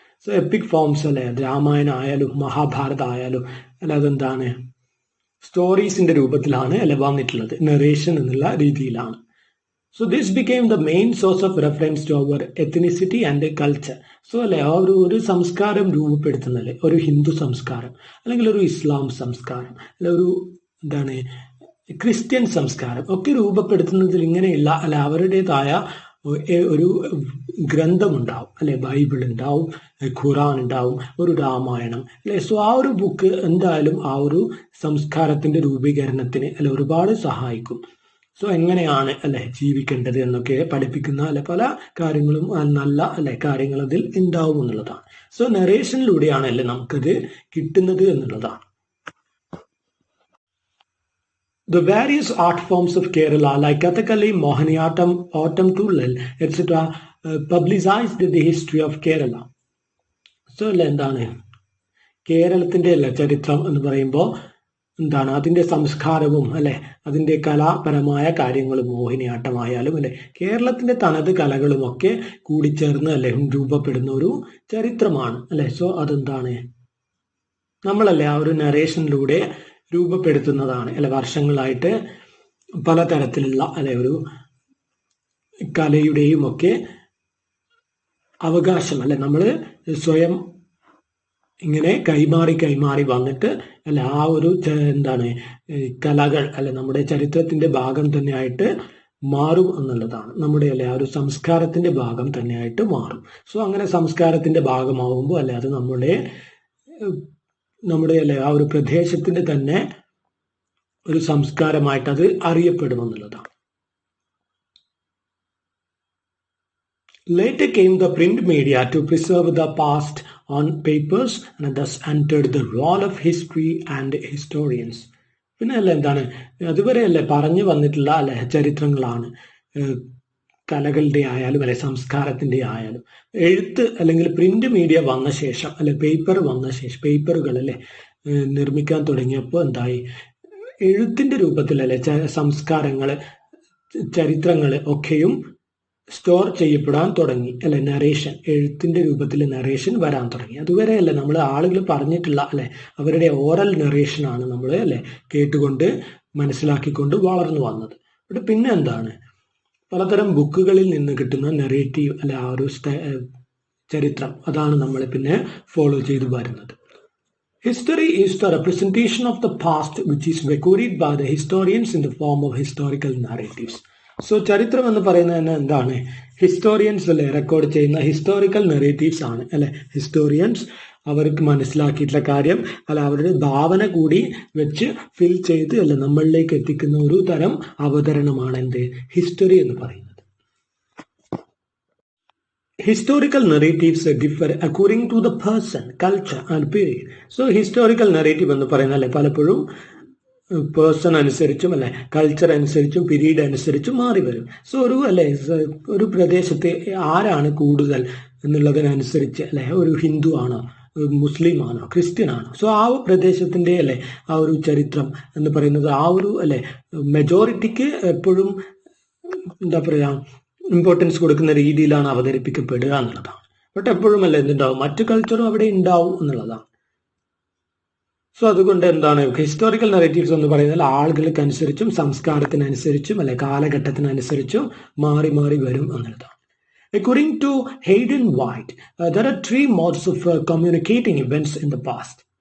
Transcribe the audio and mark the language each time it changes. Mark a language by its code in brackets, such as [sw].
[en] So epic forms [ml] അല്ലെ രാമായണ ആയാലും മഹാഭാരത ആയാലും അല്ല അതെന്താണ് സ്റ്റോറീസിന്റെ രൂപത്തിലാണ് അല്ലെ വന്നിട്ടുള്ളത്, നെറേഷൻ എന്നുള്ള രീതിയിലാണ്. [en] So this became the main source of reference to our ethnicity and culture. [ml] So അല്ലെ ആ ഒരു സംസ്കാരം രൂപപ്പെടുത്തുന്നല്ലേ, ഒരു ഹിന്ദു സംസ്കാരം അല്ലെങ്കിൽ ഒരു ഇസ്ലാം സംസ്കാരം അല്ലെ ഒരു എന്താണ് ക്രിസ്ത്യൻ സംസ്കാരം ഒക്കെ രൂപപ്പെടുത്തുന്നതിൽ ഇങ്ങനെയുള്ള അല്ലെ അവരുടേതായ ഒരു ഗ്രന്ഥമുണ്ടാവും അല്ലെ, ബൈബിൾ ഉണ്ടാവും, ഖുറാൻ ഉണ്ടാവും, ഒരു രാമായണം അല്ലെ. സോ ആ ഒരു ബുക്ക് എന്തായാലും ആ ഒരു സംസ്കാരത്തിന്റെ രൂപീകരണത്തിന് അല്ലെ ഒരുപാട് സഹായിക്കും. സോ എങ്ങനെയാണ് അല്ലെ ജീവിക്കേണ്ടത് എന്നൊക്കെ പഠിപ്പിക്കുന്ന അല്ലെ പല കാര്യങ്ങളും നല്ല അല്ലെ കാര്യങ്ങൾ അതിൽ ഉണ്ടാവും എന്നുള്ളതാണ്. സോ നറേഷനിലൂടെയാണ് അല്ലെ നമുക്കത് കിട്ടുന്നത് എന്നുള്ളതാണ്. [en] The various art forms of Kerala like Kathakali, Mohiniyattam, Autumn Tullal, etc. publicized the history of Kerala. [ml] So എന്താണ് കേരളത്തിന്റെ അല്ലെ ചരിത്രം എന്ന് പറയുമ്പോൾ എന്താണ് അതിന്റെ സംസ്കാരവും അല്ലെ അതിന്റെ കലാപരമായ കാര്യങ്ങളും മോഹിനിയാട്ടമായാലും അല്ലെ കേരളത്തിന്റെ തനത് കലകളും ഒക്കെ കൂടിച്ചേർന്ന് അല്ലെ രൂപപ്പെടുന്ന ഒരു ചരിത്രമാണ് അല്ലെ. സോ അതെന്താണ് നമ്മളല്ലേ ആ ഒരു നറേഷനിലൂടെ രൂപപ്പെടുത്തുന്നതാണ് അല്ലെ. വർഷങ്ങളായിട്ട് പലതരത്തിലുള്ള അല്ലെ ഒരു കലയുടെയും ഒക്കെ അവകാശം അല്ലെ നമ്മൾ സ്വയം ഇങ്ങനെ കൈമാറി വന്നിട്ട് അല്ല ആ ഒരു എന്താണ് കലകൾ അല്ലെ നമ്മുടെ ചരിത്രത്തിന്റെ ഭാഗം തന്നെയായിട്ട് മാറും എന്നുള്ളതാണ്. നമ്മുടെ അല്ലെ ആ ഒരു സംസ്കാരത്തിന്റെ ഭാഗം തന്നെയായിട്ട് മാറും. സോ അങ്ങനെ സംസ്കാരത്തിന്റെ ഭാഗമാവുമ്പോൾ അല്ലെ അത് നമ്മുടെ അല്ലെ ആ ഒരു പ്രദേശത്തിന്റെ തന്നെ ഒരു സംസ്കാരമായിട്ട് അത് അറിയപ്പെടുമെന്നുള്ളതാണ്. [en] Later came the print media to preserve the past on papers and thus entered the role of history and historians. [ml] പിന്നെ അല്ലെ എന്താണ് അതുവരെ അല്ലെ പറഞ്ഞു വന്നിട്ടുള്ള അല്ലെ ചരിത്രങ്ങളാണ് കലകളുടെ ആയാലും അല്ലെ സംസ്കാരത്തിന്റെ ആയാലും. എഴുത്ത് അല്ലെങ്കിൽ പ്രിന്റ് മീഡിയ വന്ന ശേഷം അല്ലെ പേപ്പർ വന്ന ശേഷം പേപ്പറുകൾ അല്ലെ നിർമ്മിക്കാൻ തുടങ്ങിയപ്പോൾ എന്തായി എഴുത്തിന്റെ രൂപത്തിൽ അല്ലെ സംസ്കാരങ്ങള് ചരിത്രങ്ങള് ഒക്കെയും സ്റ്റോർ ചെയ്യപ്പെടാൻ തുടങ്ങി അല്ലെ. നറേഷൻ എഴുത്തിന്റെ രൂപത്തിൽ നറേഷൻ വരാൻ തുടങ്ങി. അതുവരെ അല്ലെ നമ്മൾ ആളുകൾ പറഞ്ഞിട്ടുള്ള അല്ലെ അവരുടെ ഓറൽ നറേഷനാണ് നമ്മൾ അല്ലെ കേട്ടുകൊണ്ട് മനസ്സിലാക്കിക്കൊണ്ട് വളർന്നു വന്നത്. പിന്നെ എന്താണ് പലതരം ബുക്കുകളിൽ നിന്ന് കിട്ടുന്ന നെറേറ്റീവ് അല്ലെ ആ ഒരു ചരിത്രം അതാണ് നമ്മൾ പിന്നെ ഫോളോ ചെയ്തു വരുന്നത്. [en] History is the representation of the past which is recorded by the historians in the form of historical narratives. [ml] So ചരിത്രം എന്ന് പറയുന്നത് തന്നെ എന്താണ് ഹിസ്റ്റോറിയൻസ് അല്ലെ റെക്കോർഡ് ചെയ്യുന്ന ഹിസ്റ്റോറിക്കൽ നെറേറ്റീവ്സ് ആണ് അല്ലെ. ഹിസ്റ്റോറിയൻസ് അവർക്ക് മനസ്സിലാക്കിയിട്ടുള്ള കാര്യം അല്ല അവരുടെ ഭാവന കൂടി വെച്ച് ഫിൽ ചെയ്ത് അല്ലെ നമ്മളിലേക്ക് എത്തിക്കുന്ന ഒരു തരം അവതരണമാണ് എന്ത് ഹിസ്റ്ററി എന്ന് പറയുന്നത്. [en] Historical narratives differ according to the person, culture and period. So historical narrative [ml] എന്ന് പറയുന്നത് അല്ലെ പലപ്പോഴും പേഴ്സൺ അനുസരിച്ചും അല്ലെ കൾച്ചർ അനുസരിച്ചും പീരീഡ് അനുസരിച്ചും മാറി വരും. സോ ഒരു പ്രദേശത്തെ ആരാണ് കൂടുതൽ എന്നുള്ളതിനനുസരിച്ച് അല്ലെ ഒരു ഹിന്ദു ആണോ മുസ്ലിം ആണോ ക്രിസ്ത്യൻ ആണോ. സോ ആ പ്രദേശത്തിന്റെ അല്ലെ ആ ഒരു ചരിത്രം എന്ന് പറയുന്നത് ആ ഒരു അല്ലെ മെജോറിറ്റിക്ക് എപ്പോഴും എന്താ പറയാ ഇമ്പോർട്ടൻസ് കൊടുക്കുന്ന രീതിയിലാണ് അവതരിപ്പിക്കപ്പെടുക എന്നുള്ളതാണ്. ബട്ട് എപ്പോഴും അല്ലെ എന്തുണ്ടാവും മറ്റു കൾച്ചറും അവിടെ ഉണ്ടാവും എന്നുള്ളതാണ്. സോ അതുകൊണ്ട് എന്താണ് ഹിസ്റ്റോറിക്കൽ നെറേറ്റീവ്സ് എന്ന് പറയുന്നത് ആളുകൾക്കനുസരിച്ചും സംസ്കാരത്തിനനുസരിച്ചും അല്ലെ കാലഘട്ടത്തിനനുസരിച്ചും മാറി വരും എന്നുള്ളതാണ്. [en] According to Hayden White, there are three modes of communicating events in the past.